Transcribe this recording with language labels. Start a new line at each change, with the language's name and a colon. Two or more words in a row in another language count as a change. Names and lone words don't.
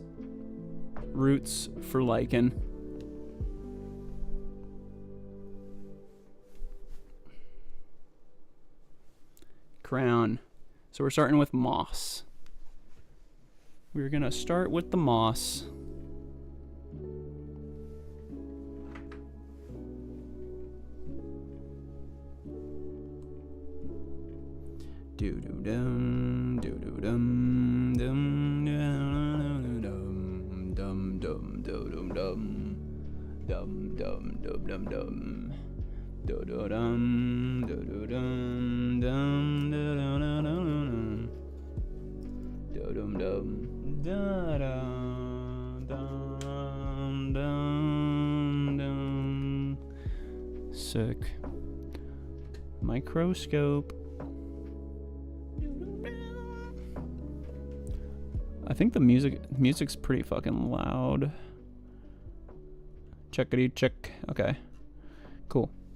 English: Roots for lichen. Crown. So we're starting with moss. We're gonna start with the moss. Do do dum do do dum dum dum dum dum dum dum dum dum dum dum dum. Do do dum do do dum dum do do dum do dum dum da dum dum dum. Sick. Microscope. I think the music's pretty fucking loud. Checkity check. Okay. Cool.